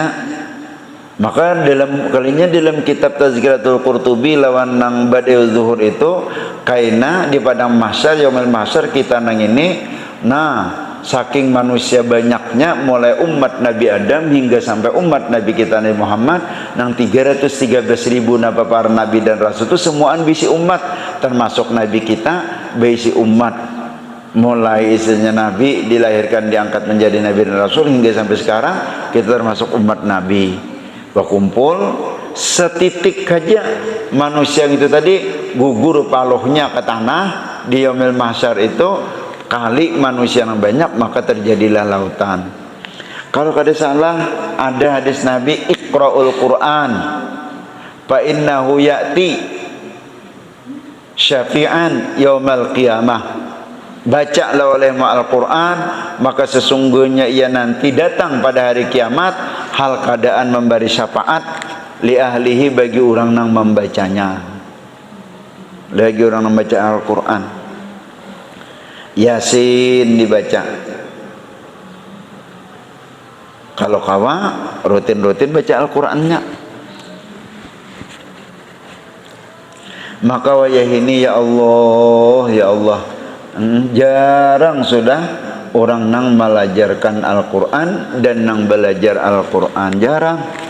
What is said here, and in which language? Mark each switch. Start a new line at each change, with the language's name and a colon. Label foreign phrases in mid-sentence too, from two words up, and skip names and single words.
Banjar: Maka dalam kitab Tazkiratul Qurtubi lawan nang Badi'uz Zuhur itu kaina di padang mahsyar
Arabic: يوم المحشر
Banjar: kita nang ini. Nah, saking manusia banyaknya mulai umat Nabi Adam hingga sampai umat Nabi kita Nabi Muhammad nang 313.000 napa para nabi dan rasul itu semuaan bisi umat, termasuk nabi kita bisi umat.
Indonesian: Mulai isinya nabi dilahirkan diangkat menjadi nabi dan rasul hingga sampai sekarang kita termasuk umat nabi.
Banjar: Berkumpul setitik saja manusia itu tadi gugur paluhnya ke tanah di
Arabic: يوم المحشر
Banjar: itu kali manusia yang banyak maka terjadilah lautan. Kalau kada salah ada hadis Nabi,
Arabic: اقرؤوا القرآن فإنه يأتي شفيعا يوم القيامة.
Indonesian: Bacalah olehmu Al-Quran, maka sesungguhnya ia nanti datang pada hari kiamat hal keadaan memberi syafaat
Arabic: لأهله
Indonesian: bagi orang yang membacanya, bagi orang yang membaca Al-Quran. Yasin dibaca.
Banjar: Kalau kawa rutin-rutin baca Al-Qurannya, maka wayah ini ya Allah, jarang sudah orang nang melajarkan Al-Quran dan nang belajar Al-Quran, jarang.